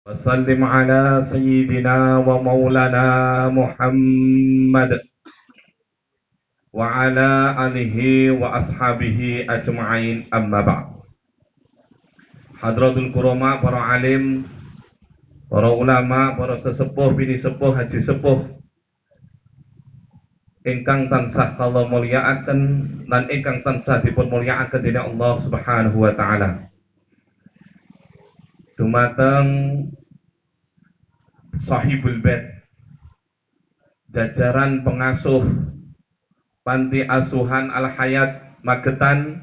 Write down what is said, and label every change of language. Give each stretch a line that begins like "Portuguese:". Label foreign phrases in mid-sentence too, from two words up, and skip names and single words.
Arabic: وسلم على سيدنا ومولانا محمد وعلى آله وأصحابه أجمعين أما بعد. حضرة الكرماء,
Javanese: para alim, para ulama, para sesepuh, bini sepuh, haji sepuh ingkang tansah kala mulyakaken lan ingkang tansah dipun mulyakaken dening Allah
Arabic: سبحانه وتعالى.
Javanese: Dumateng
Arabic: صاحب البيت,
Javanese: jajaran pengasuh Panti Asuhan Al Hayat Magetan,